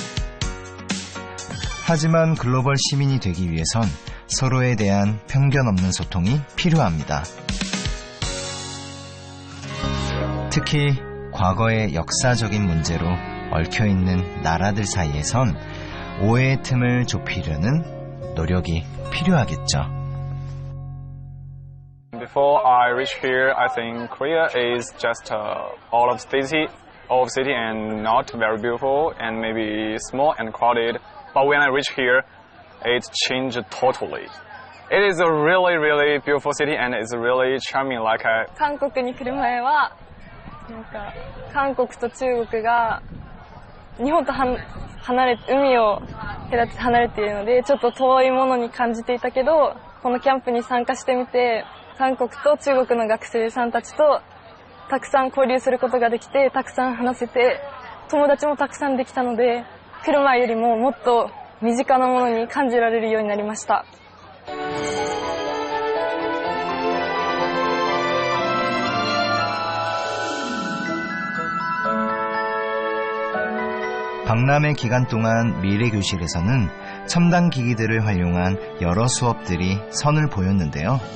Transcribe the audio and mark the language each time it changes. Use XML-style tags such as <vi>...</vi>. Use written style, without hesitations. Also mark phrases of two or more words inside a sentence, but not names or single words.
<ko>하지만 글로벌 시민이 되기 위해선 서로에 대한 편견 없는 소통이 필요합니다. 특히 과거의 역사적인 문제로 얽혀있는 나라들 사이에선 오해의 틈을 좁히려는 노력이 필요하겠죠.</ko> <en>Before I reach here, I think Korea is just all of city and not very beautiful and maybe small and crowded. But when I reach here, it changed totally. It is a really, really beautiful city and it's really charming. Like</en> <ja>韓国に来る前はなんか韓国と中国が日本と海を隔て離れているのでちょっと遠いものに感じていたけど、このキャンプに参加してみて韓国と中国の学生さんたちとたくさん交流することができて、たくさん話せて友達もたくさんできたので、来る前よりももっと身近なものに感じられるようになりました。</ja> <ko>박람회 기간 동안 미래교실에서는 첨단 기기들을 활용한 여러 수업들이 선을 보였는데요.</ko>